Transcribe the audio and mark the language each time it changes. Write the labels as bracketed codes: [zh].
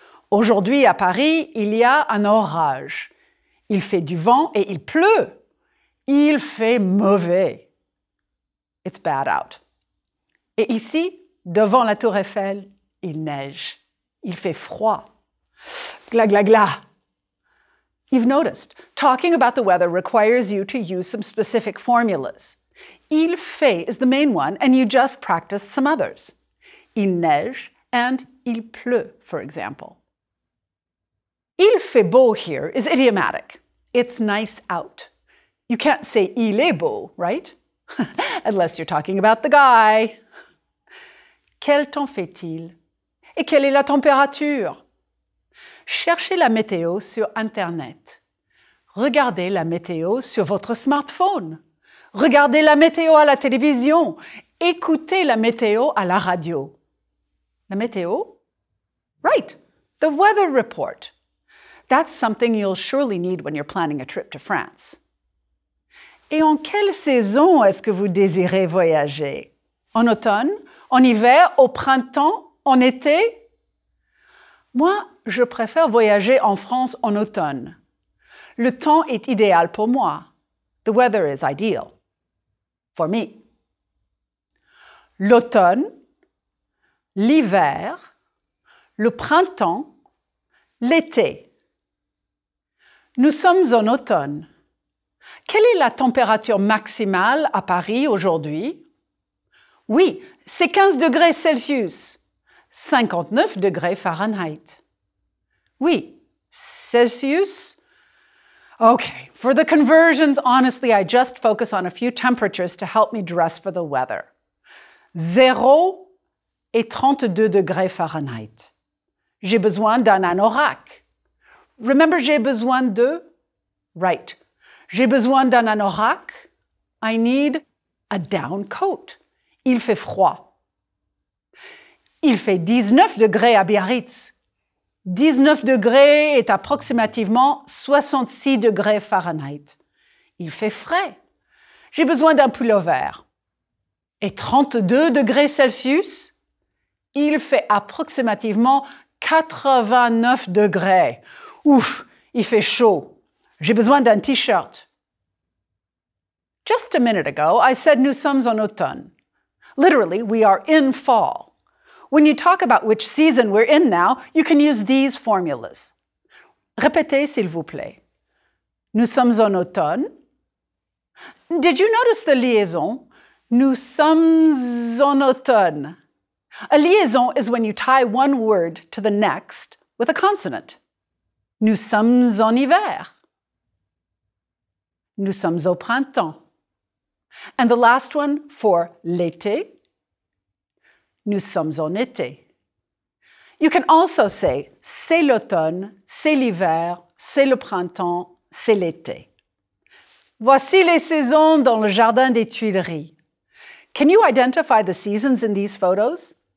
[fr] Aujourd'hui, à Paris, il y a un orage. Il fait du vent et il pleut. Il fait mauvais. [en] It's bad out. [fr] Et ici, devant la Tour Eiffel, il neige. Il fait froid. Gla gla gla. [en] You've noticed, talking about the weather requires you to use some specific formulas. Il fait is the main one, and you just practiced some others. Il neige and il pleut, for example. Il fait beau here is idiomatic. It's nice out. You can't say il est beau, right? Unless you're talking about the guy. [fr] Quel temps fait-il? Et quelle est la température? Cherchez la météo sur Internet. Regardez la météo sur votre smartphone. Regardez la météo à la télévision. Écoutez la météo à la radio. [en] La météo? Right, the weather report. That's something you'll surely need when you're planning a trip to France. [fr] Et en quelle saison est-ce que vous désirez voyager? En automne? En hiver? Au printemps? En été? Moi, je préfère voyager en France en automne. Le temps est idéal pour moi. [en] The weather is ideal. For me. [fr] L'automne, l'hiver, le printemps, l'été. Nous sommes en automne. Quelle est la température maximale à Paris aujourd'hui? Oui, c'est 15 degrés Celsius, 59 degrés Fahrenheit. Oui, Celsius? [en] Okay, for the conversions, honestly, I just focus on a few temperatures to help me dress for the weather. [fr] 0 et 32 degrés Fahrenheit. J'ai besoin d'un anorak. Remember, j'ai besoin de? Right. J'ai besoin d'un anorak. [en] I need a down coat. [fr] Il fait froid. Il fait 19 degrés à Biarritz. 19 degrés est approximativement 66 degrés Fahrenheit. Il fait frais. J'ai besoin d'un pullover. Et 32 degrés Celsius, il fait approximativement 89 degrés. Ouf, il fait chaud. J'ai besoin d'un t-shirt. [en] Just a minute ago, I said nous sommes en automne. Literally, we are in fall. When you talk about which season we're in now, you can use these formulas. [fr] Répétez, s'il vous plaît. Nous sommes en automne. [en] Did you notice the liaison? [fr] Nous sommes en automne. [en] A liaison is when you tie one word to the next with a consonant. [fr] Nous sommes en hiver. Nous sommes au printemps. [en] And the last one for l'été. [fr] Nous sommes en été. [en] You can also say [fr] c'est l'automne, c'est l'hiver, c'est le printemps, c'est l'été. Voici les saisons dans le jardin des Tuileries. [en] Can you identify the seasons in these photos?